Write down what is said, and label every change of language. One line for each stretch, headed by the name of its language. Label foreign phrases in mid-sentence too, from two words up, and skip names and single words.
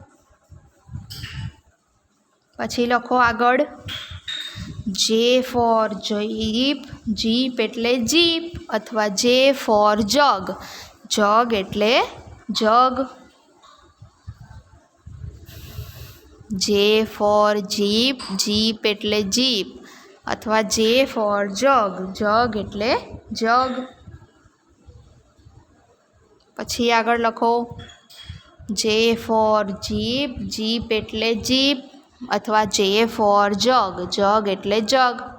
Gujarati: પછી લખો આગળ
English: J for jeep,
Gujarati: જીપ એટલે જીપ અથવા
English: J for jug,
Gujarati: જગ એટલે જગ।
English: J for jeep,
Gujarati: જીપ એટલે જીપ, અથવા
English: J for jug,
Gujarati: જગ એટલે જગ. પછી આગળ લખો
English: J for jeep,
Gujarati: જીપ એટલે જીપ, અથવા
English: J for jug,
Gujarati: જગ એટલે જગ.